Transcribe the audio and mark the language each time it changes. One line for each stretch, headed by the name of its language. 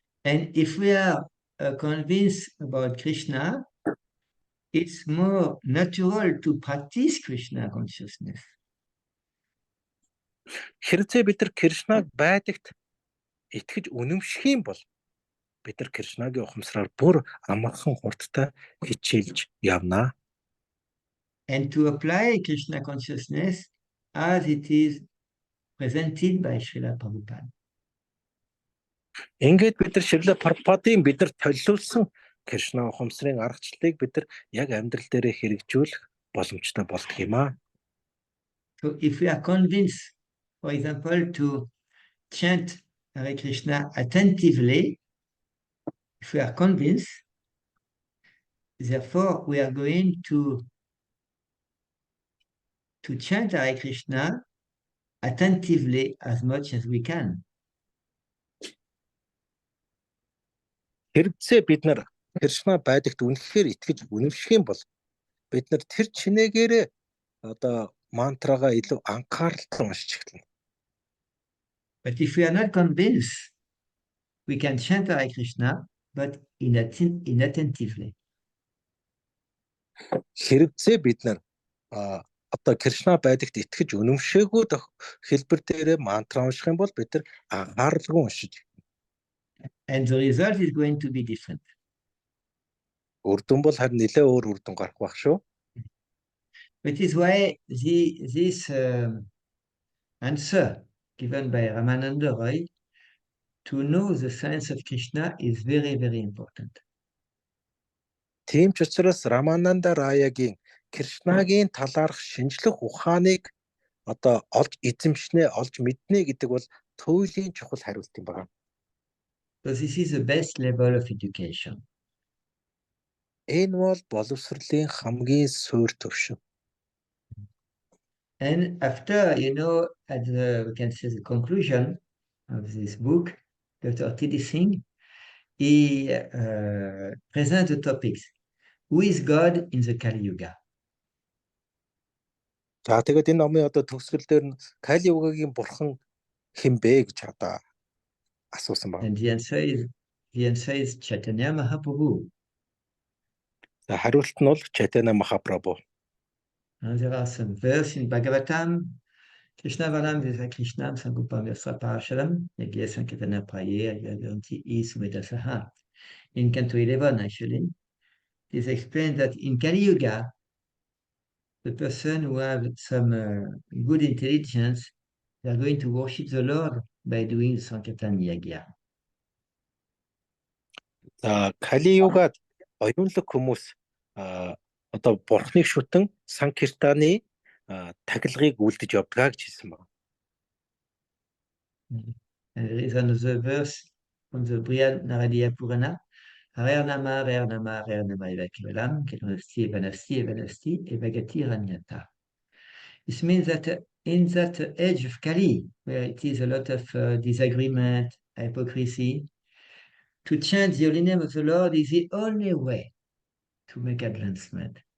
English: And if we are convinced about Krishna, it's more natural to practice Krishna consciousness.
Mongolian: Хэрвээ бид нар Кришнаг байдагт итгэж үнэмших юм бол бид нар Кришнагийн ухамсараар бүр амархан хурдтай хичээлж явнаа.
English: And to apply Krishna consciousness as it is presented by Srila Prabhupada.
Mongolian: Ингээд бид нар Шрила Прабхупадын бид нар төлөвлөсөн Кришна ухамсарын аргачлалыг бид нар яг амьдрал дээрээ хэрэгжүүлэх боломжтой болдго юм аа.
English: So if we are convinced, for example, to chant Hare Krishna attentively, if we are convinced, therefore we are going to chant Hare Krishna attentively as much as we can.
Mongolian: Хэрэгцээ бид нар Кришна байдагт үнэхээр итгэж үнэмших юм бол бид нар тэр чинээгээрээ одоо мантрага илүү анхааралтай уншиж эхэлнэ.
English: But if we are not convinced, we can chant Hare Krishna, but inattentively.
Mongolian: Хэрэгцээ бид нар одоо Кришна байдагт итгэж үнэмшээгүй хэлбэр дээрээ мантра унших юм бол бид нар анхааралгүй уншиж.
English: And the result is going to be different.
Mongolian: Үр дүн бол харин нэлээд өөр үр дүн гарах байх шүү.
English: Which is why this answer given by Ramananda Roy, to know the science of Krishna, is very, very important.
Mongolian: Тийм ч учраас Рамананда Раягийн Кришнагийн талаарх шинжлэх ухааныг одоо олж эзэмшнэ, олж мэднэ гэдэг бол туйлын чухал хариулт юм байна.
English: So this is the best level of education.
Mongolian: Энэ бол боловсролын хамгийн суур түвшин.
English: And after, at we can say the conclusion of this book, Dr. T.D. Singh, he presents the topics. Who is God in the Kali Yuga?
Mongolian: За тэгээд энэ номын одоо төгсгөл дээр нь Кали Югагийн бурхан хэн бэ гэж одоо асуусан байна.
English: And the answer is Chaitanya Mahaprabhu.
Mongolian: За хариулт нь бол Chaitanya Mahaprabhu.
English: And there are some verses in Bhagavatam.
Sanskrit: Krishna Valam Visa Krishnam Sangupam Yasra Parasharam, Yagya Sankirtana Prayer, Yagaranti Is Medasaha.
English: In Canto 11, actually, it explains that in Kali Yuga, the person who have some good intelligence, they are going to worship the Lord by doing Sankirtan Yagya.
Mongolian: За Кали Югад оюунлаг хүмүүс одоо бурхныг шүтэн Санкиртаны тахилгыг үлдэж явдгаа гэж хэлсэн байна.
English: And there is another verse from the Brihad Naradiya Purana.
Sanskrit: Harer Nama Evakivalam, Ketanasti, Evanasti, Evagati Ranyata.
English: This means that in that age of Kali, where it is a lot of disagreement, hypocrisy, to chant the holy name of the Lord is the only way to make advancement.